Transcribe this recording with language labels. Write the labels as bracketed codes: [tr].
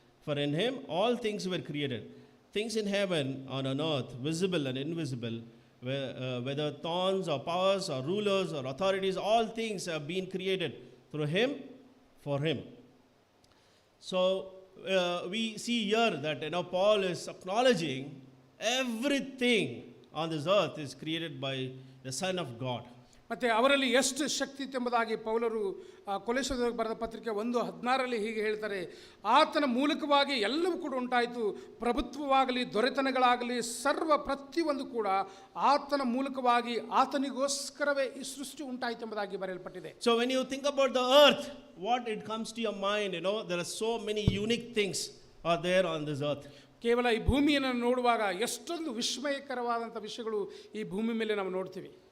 [en] For in him all things were created, things in heaven and on earth, visible and invisible, whether thrones or powers or rulers or authorities, all things have been created through him, for him. So we see here that Paul is acknowledging everything on this earth is created by the Son of God. [kn] ಮತ್ತು ಅವರಲ್ಲಿ ಎಷ್ಟು ಶಕ್ತಿ ಎಂಬುದಾಗಿ ಪೌಲರು ಕೊಲೊಸ್ಸೆಯವರಿಗೆ ಬರೆದ ಪತ್ರಿಕೆ 1:16 ಹೀಗೆ ಹೇಳ್ತಾರೆ, ಆತನ ಮೂಲಕವಾಗಿ ಎಲ್ಲವೂ ಕೂಡ ಉಂಟಾಯಿತು, ಪ್ರಭುತ್ವವಾಗಲಿ, ದೊರೆತನಗಳಾಗಲಿ, ಸರ್ವ ಪ್ರತಿಯೊಂದು ಕೂಡ ಆತನ ಮೂಲಕವಾಗಿ ಆತನಿಗೋಸ್ಕರವೇ ಈ ಸೃಷ್ಟಿ ಉಂಟಾಯಿತು ಎಂಬುದಾಗಿ ಬರೆಯಲ್ಪಟ್ಟಿದೆ. [en] So when you think about the earth, what it comes to your mind, there are so many unique things are there on this earth. [kn] ಕೇವಲ ಈ ಭೂಮಿಯನ್ನು ನೋಡುವಾಗ ಎಷ್ಟೊಂದು ವಿಸ್ಮಯಕರವಾದಂಥ ವಿಷಯಗಳು ಈ ಭೂಮಿ ಮೇಲೆ ನಾವು ನೋಡ್ತೀವಿ.